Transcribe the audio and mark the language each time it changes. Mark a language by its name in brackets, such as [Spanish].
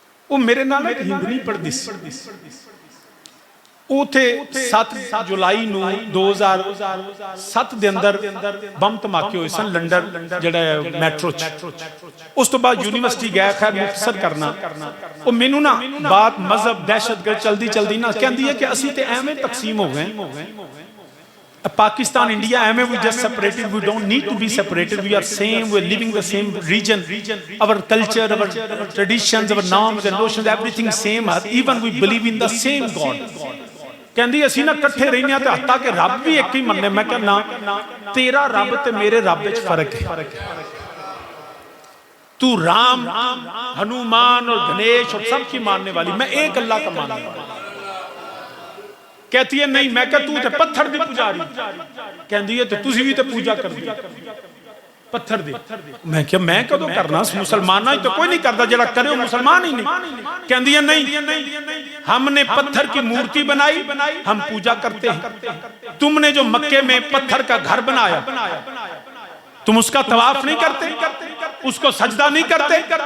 [Punjabi] وہ میرے نال ایک ہندنی پڑھ سی وہ تھے 7 جولائی نو 2007 دے اندر بم دھماکے ہوئے سن لنڈن جڑا میٹرو اس تو بعد یونیورسٹی گیا خیر مختصر کرنا وہ مینوں نا بات مذہب دہشت گرد چلدی نا کہندی ہے کہ اسی تے ایویں تقسیم ہو گئے [English] Pakistan, India, we just separated. We don't need to be separated. We are same. We are living the same region. Our culture, our traditions, our norms and notions, everything same. Even we believe in the same God. [Punjabi] کہندی اسی نہ کٹھے رہنے ہیں تے حتیٰ کہ رب بھی ایک ہی مننے. میں کہا نا تیرا رب تے میرے رب وچ فرق ہے. [Urdu] تو رام ہنومان اور گنیش اور سب کی ماننے والی, میں ایک اللہ کا ماننے والی. کہتی ہے نہیں. [Punjabi] میں کہا تو تے پتھر دی پجاری. کہندی ہے تے تسی بھی تے پوجا کر دی پتھر دی. میں کہا میں کدوں کرنا, مسلمانہ ہی تو کوئی نہیں کرتا, جڑا کرے وہ مسلمان ہی نہیں. [Urdu] کہندی ہے نہیں, ہم نے پتھر کی مورتی بنائی, ہم پوجا کرتے ہیں. تم نے جو مکے میں پتھر کا گھر بنایا, تم اس کا طواف نہیں کرتے, اس کو سجدہ نہیں کرتے.